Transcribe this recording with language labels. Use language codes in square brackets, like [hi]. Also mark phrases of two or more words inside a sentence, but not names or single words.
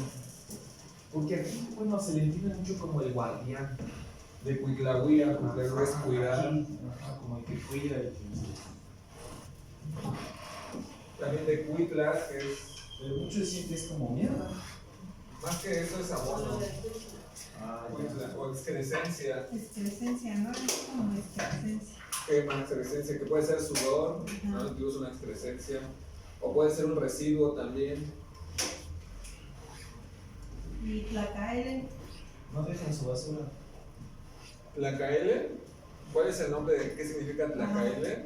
[es] Porque aquí, bueno, se le entiende mucho como el guardián. De Cuitlahuía, Cuitlahuía es cuidar. Ajá, como el que cuida y que... También de Cuitla, que es, Pero muchos dicen que es como mierda. más que eso es abono. Ah, Cuitla, o excrescencia. Excrescencia, ¿no? Es como excrescencia. Quema, excrescencia, que puede ser sudor, ¿no? Incluso una excrescencia. O puede ser un residuo también. Y Tlacaele, no dejan su basura. Tlacaele, ¿cuál es el nombre de qué significa Tlacaele?